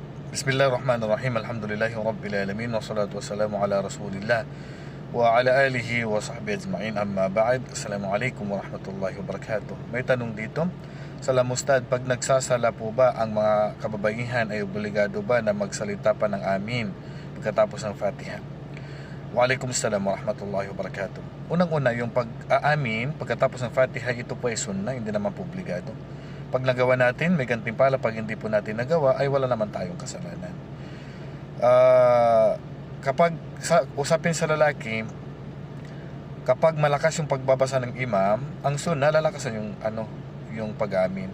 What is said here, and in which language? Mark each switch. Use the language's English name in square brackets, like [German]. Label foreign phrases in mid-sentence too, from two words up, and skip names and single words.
[Arabic] بسم الله الرحمن الرحيم. الحمد لله رب العالمين. والصلاة والسلام على رسول الله وعلى آله وصحبه أجمعين. أما بعد. السلام عليكم ورحمة الله وبركاته. [Filipino] May tanong dito. Salam Ustad, pag nagsasala po ba ang mga kababaihan ay obligado ba na magsalita pa ng amin pagkatapos ng Fatiha? [Arabic] وعليكم السلام ورحمة الله وبركاته. [Filipino] Unang-una, yung pag-aamin pagkatapos ng Fatiha, ito po ay sunnah, hindi naman po obligado. Pag nagawa natin, may gantimpala. Pag hindi po natin nagawa, ay wala naman tayong kasalanan. Kapag usapin sa lalaki, kapag malakas yung pagbabasa ng imam, ang sunnah, lalakasan yung pag-amin.